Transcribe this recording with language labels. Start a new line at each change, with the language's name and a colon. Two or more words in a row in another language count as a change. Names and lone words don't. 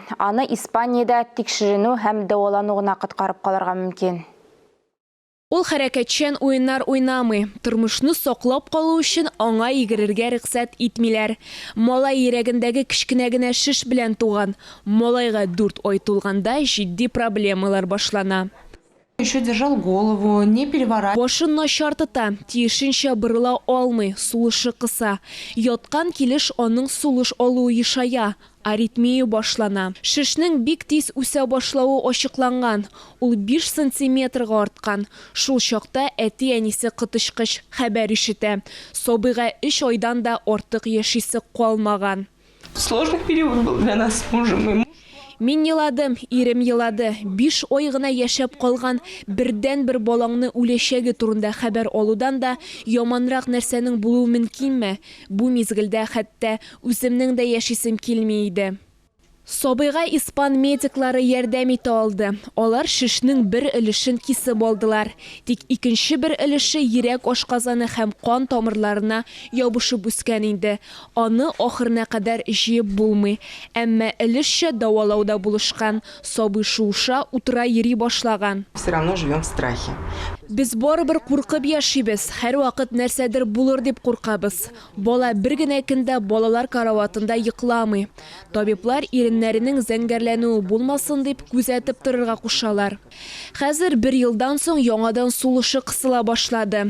Tatar: Аны Испаниядә тикшеренү һәм дәвалануына кыткарып калырга мөмкин. Ул хәрәкәтчән уеннар уйнамый. Тормышны саклап калу өчен аңа йөгерергә рөхсәт итмиләр. Малай йөрәгендәге кечкенә генә шиш белән туган. Малайга 4 ай тулганда җитди проблемалар башлана.
Russian: Еще держал голову, не переворачивал.
Tatar: Башын начар тота, тиешенчә борыла алмый, сулышы кыса. Яткан килеш аның сулыш алуы ешая, аритмия башлана. Шишнең бик тиз үсә башлауы ачыкланган. Ул 5 сантиметрга арткан. Шул чакта әти-әнисе кытышкыч хәбәр ишетә. Сабыйга 3 айдан да артык яшисе калмаган.
Russian: Сложный период был для нас с мужем.
Tatar: Мин еладым, ирем елады. 5 ай гына яшәп калган бердән-бер балаңны үләчәге турында хәбәр алудан да яманрак нәрсәнең булуы мөмкинме? Бу мизгелдә хәтта үземнең дә яшисем килми иде. Сабыйга испан медиклары ярдәм итә алды. Алар шишнең бер өлешен кисеп алдылар. Тик икенче бер өлеше йөрәк ашказаны һәм кан тамырларына ябышып үскән инде. Аны ахырына кадәр җыеп булмый. Әмма өлешчә дәвалауда булышкан. Сабый шуша утыра йөри башлаган.
Russian: Все равно живем в страхе.
Tatar: Без барыбер куркып яшибез. Һәр вакыт нәрсәдер булыр дип куркабыз. Бала бер генә көндә балалар караватында йокламый. Табиблар иреннәренең зәңгәрләнүе булмасын дип күзәтеп торырга кушалар. Хәзер 1 елдан соң яңадан сулышы кысыла башлады.